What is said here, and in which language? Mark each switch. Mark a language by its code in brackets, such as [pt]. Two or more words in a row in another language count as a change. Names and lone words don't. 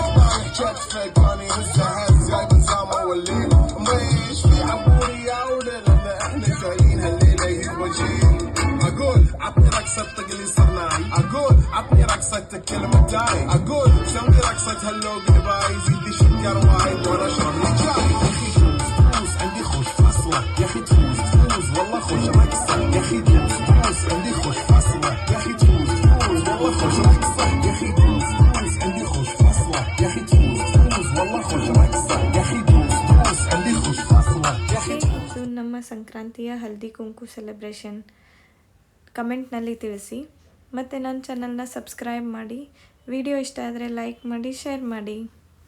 [ar] طايح كتفك واني هزه هز جايب نسامة والليل مش في عبوري يا ولد احنا جايين هالليلة يهوجين اقول عطني رقصة طقلي صرناي اقول عطني رقصة كلمة تاي اقول سوي رقصة [en] hello bye [ar] زيد شكر وايد وانا اشرب لي جاي يا اخي تفوز عندي خوش فصلة يا اخي تفوز والله خوش رقصة يا أخي دوس دوس عندي خوش فصلة يا أخي دوس دوس والله خوش رقصة يا أخي دوس دوس عندي خوش فصلة يا أخي دوس دوس والله خوش رقصة يا أخي دوس دوس عندي خوش فصلة يا أخي [kn] ಇದು ನಮ್ಮ ಸಂಕ್ರಾಂತಿಯ ಹಲ್ದಿ ಕುಂಕು ಸೆಲೆಬ್ರೇಷನ್ ಕಮೆಂಟ್ನಲ್ಲಿ ತಿಳಿಸಿ. ಮತ್ತು ನನ್ನ ಚಾನಲ್ನ ಸಬ್ಸ್ಕ್ರೈಬ್ ಮಾಡಿ. ವಿಡಿಯೋ ಇಷ್ಟ ಆದರೆ ಲೈಕ್ ಮಾಡಿ, ಶೇರ್ ಮಾಡಿ.